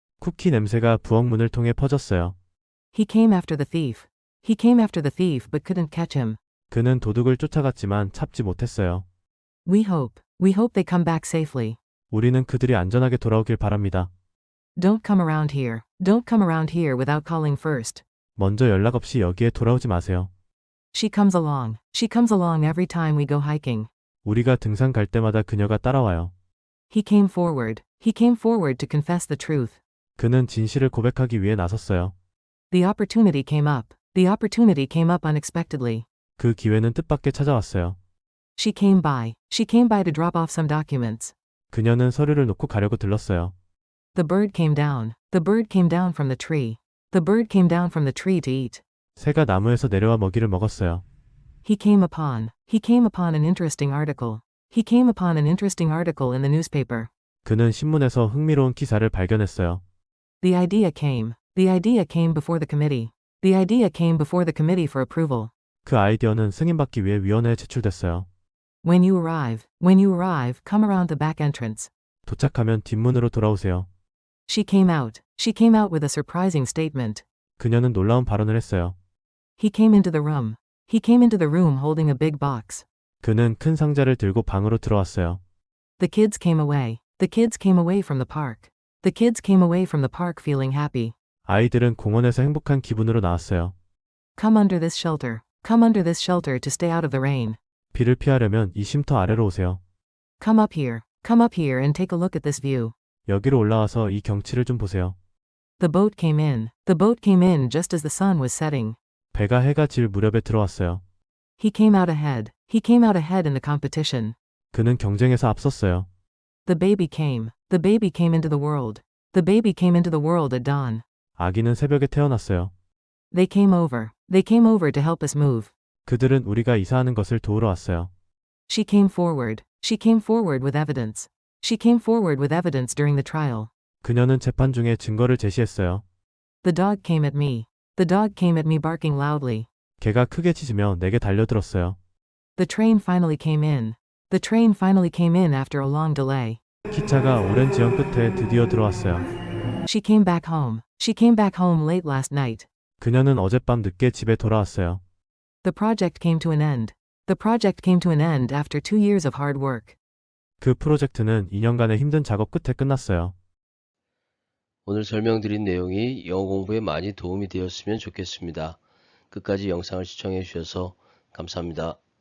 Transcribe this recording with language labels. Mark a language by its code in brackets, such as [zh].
[ko] 쿠키 냄새가 부엌문을 통해 퍼졌어요. [en] He came after the thief but couldn't catch him. [ko] 그는 도둑을 쫓아갔지만 잡지 못했어요. [en] We hope they come back safely. [ko] 우리는 그들이 안전하게 돌아오길 바랍니다. [en] Don't come around here without calling first. [ko] 먼저 연락 없이 여기에 돌아오지 마세요. [en] She comes along every time we go hiking. [ko] 우리가 등산 갈 때마다 그녀가 따라와요. [en] He came forward to confess the truth. [ko] 그는 진실을 고백하기 위해 나섰어요. [en] The opportunity came up unexpectedly. [ko] 그 기회는 뜻밖의 찾아왔어요. [en] She came by to drop off some documents. [ko] 그녀는 서류를 놓고 가려고 들렀어요. [en] The bird came down from the tree. The bird came down from the tree to eat. [ko] 새가 나무에서 내려와 먹이를 먹었어요. [en] He came upon an interesting article. He came upon an interesting article in the newspaper. [ko] 그는 신문에서 흥미로운 기사를 발견했어요. [en] The idea came before the committee. The idea came before the committee for approval. [ko] 그 아이디어는 승인받기 위해 위원회에 제출됐어요. [en] When you arrive, come around the back entrance. [ko] 도착하면 뒷문으로 돌아오세요. [en] She came out with a surprising statement. [ko] 그녀는 놀라운 발언을 했어요. [en] He came into the room holding a big box. [ko] 그는 큰 상자를 들고 방으로 들어왔어요. [en] The kids came away from the park. The kids came away from the park feeling happy. [ko] 아이들은 공원에서 행복한 기분으로 나왔어요. [en] Come under this shelter to stay out of the rain. [ko] 비를 피하려면 이 쉼터 아래로 오세요. [en] Come up here and take a look at this view. [ko] 여기로 올라와서 이 경치를 좀 보세요. [en] The boat came in just as the sun was setting. [ko] 배가 해가 질 무렵에 들어왔어요. [en] He came out ahead in the competition. [ko] 그는 경쟁에서 앞섰어요. [en] The baby came into the world. The baby came into the world at dawn. [ko] 아기는 새벽에 태어났어요. [en] They came over to help us move. [ko] 그들은 우리가 이사하는 것을 도우러 왔어요. [en] She came forward with evidence. She came forward with evidence during the trial. [ko] 그녀는 재판 중에 증거를 제시했어요. [en] The dog came at me. The dog came at me barking loudly. [ko] 개가 크게 짖으며 내게 달려들었어요. [en] The train finally came in. The train finally came in after a long delay. [ko] 기차가 오랜 지연 끝에 드디어 들어왔어요. [en] She came back home. She came back home late last night. [ko] 그녀는 어젯밤 늦게 집에 돌아왔어요. [en] The project came to an end. The project came to an end after 2 years of hard work. [ko] 그 프로젝트는 2년간의 힘든 작업 끝에 끝났어요. 오늘 설명드린 내용이 영어 공부에 많이 도움이 되었으면 좋겠습니다. 끝까지 영상을 시청해 주셔서 감사합니다.